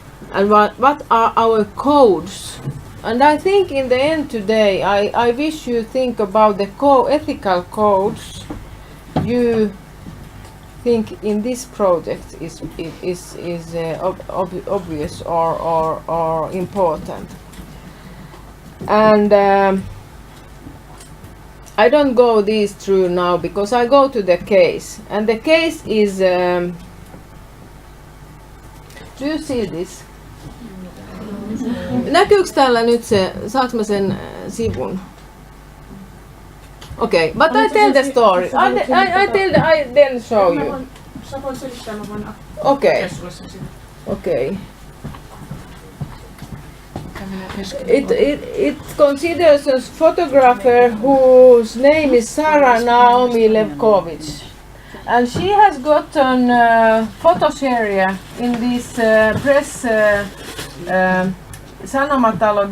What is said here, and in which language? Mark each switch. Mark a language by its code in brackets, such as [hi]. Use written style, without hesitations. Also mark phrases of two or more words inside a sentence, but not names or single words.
[en] And what are our codes And I think in the end today, I wish you think about the ethical codes you think in this project is obvious or important. And I don't go these through now because I go to the case. And the case is, do you see this? [fi] Näkyykö täällä nyt se, saaks mä sen sivun? [en] Okay, but I tell the story. I then show you. [fi] Sä voit selittää, mä voin [en] Okay. [fi] sulle sen sinne. [en] Okay. It considers a photographer whose name is Sarah Naomi Levkovich, and she has gotten photo share in this press Sanomatalo.